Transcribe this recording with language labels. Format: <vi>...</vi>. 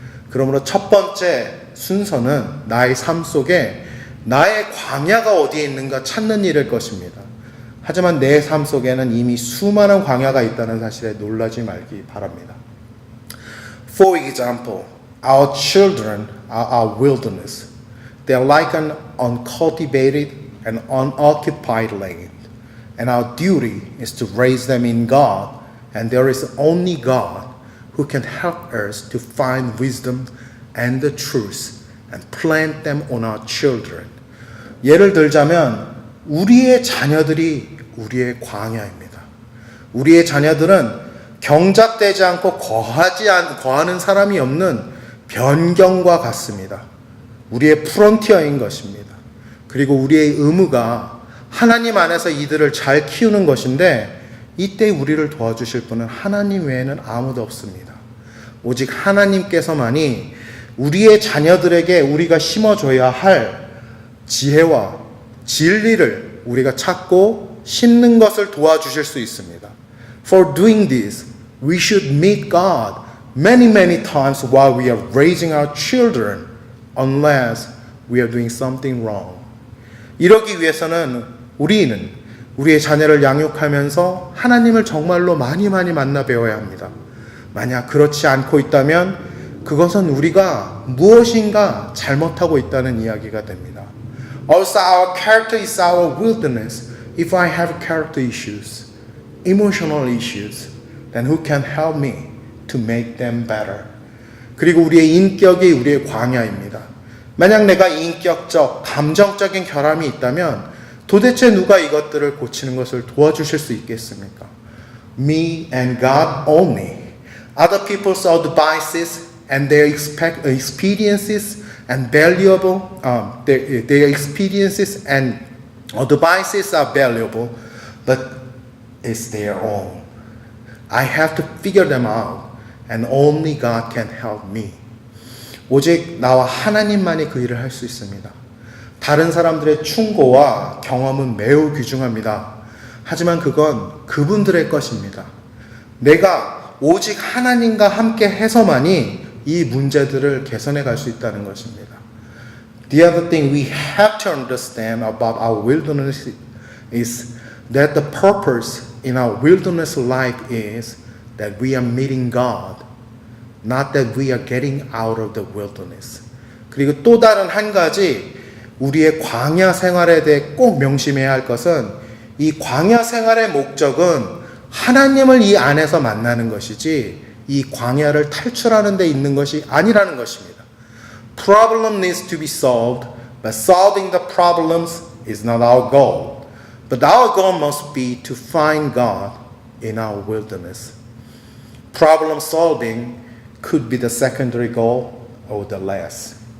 <ko>그러므로 첫 번째 순서는 나의 삶 속에 나의 광야가 어디에 있는가 찾는 일일 것입니다. 하지만 내 삶 속에는 이미 수많은 광야가 있다는 사실에 놀라지 말기 바랍니다.</ko> <en>For example, our children are our wilderness. They are like an uncultivated and unoccupied land. And our duty is to raise them in God. And there is only God who can help us to find wisdom and the truth and plant them on our children.</en> <ko>예를 들자면 우리의 자녀들이 우리의 광야입니다. 우리의 자녀들은 경작되지 않고 거하는 사람이 없는 변경과 같습니다. 우리의 프론티어인 것입니다. 그리고 우리의 의무가 하나님 안에서 이들을 잘 키우는 것인데 이때 우리를 도와주실 분은 하나님 외에는 아무도 없습니다. 오직 하나님께서만이 우리의 자녀들에게 우리가 심어줘야 할 지혜와 진리를 우리가 찾고 심는 것을 도와주실 수 있습니다.</ko> <en>For doing this, we should meet God many times while we are raising our children, unless we are doing something wrong.</en> <ko>이러기 위해서는 우리는 우리의 자녀를 양육하면서 하나님을 정말로 많이 만나 배워야 합니다. 만약 그렇지 않고 있다면 그것은 우리가 무엇인가 잘못하고 있다는 이야기가 됩니다.</ko> <en>Also, our character is our wilderness. If I have character issues, emotional issues, then who can help me to make them better?</en> <ko>그리고 우리의 인격이 우리의 광야입니다. 만약 내가 인격적, 감정적인 결함이 있다면 도대체 누가 이것들을 고치는 것을 도와주실 수 있겠습니까?</ko> <en>Me and God only. Other people's advices and their experiences and valuable, their experiences and advices are valuable, but it's their own. I have to figure them out, and only God can help me.</en> <ko>오직 나와 하나님만이 그 일을 할 수 있습니다. 다른 사람들의 충고와 경험은 매우 귀중합니다. 하지만 그건 그분들의 것입니다. 내가 오직 하나님과 함께 해서만이 이 문제들을 개선해 갈 수 있다는 것입니다.</ko> <en>The other thing we have to understand about our wilderness is that the purpose in our wilderness life is that we are meeting God, not that we are getting out of the wilderness.</en> <ko>그리고 또 다른 한 가지 우리의 광야 생활에 대해 꼭 명심해야 할 것은 이 광야 생활의 목적은 하나님을 이 안에서 만나는 것이지 이 광야를 탈출하는 데 있는 것이 아니라는 것입니다.</ko> <en>Problem needs to be solved, but solving the problems is not our goal. But our goal must be to find God in our wilderness. Problem solving could be the secondary goal or the last.</en>